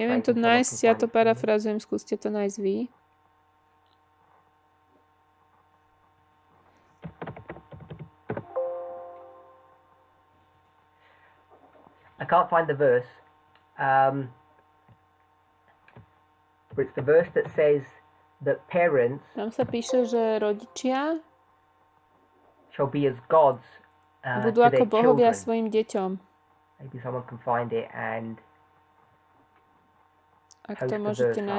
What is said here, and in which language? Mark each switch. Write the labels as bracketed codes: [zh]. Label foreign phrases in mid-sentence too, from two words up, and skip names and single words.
[sk] Neviem to [en] and someone [sk] nájsť, [en] can [sk] ja [en] find [sk] to [en] it for me. [sk] parafrazujem, skúste to nájsť vy. [en] I can't find the verse, but it's the verse that says that parents [sk] Tam sa píše, že rodičia [en] shall be as gods [sk] budú [en] to [sk] ako [en] their [sk] bohovia [en] children. [sk] svojim deťom. [en] Maybe someone can find it and [sk] Ak [en] Post [sk] to [en] the [sk] môžete [en] verse up.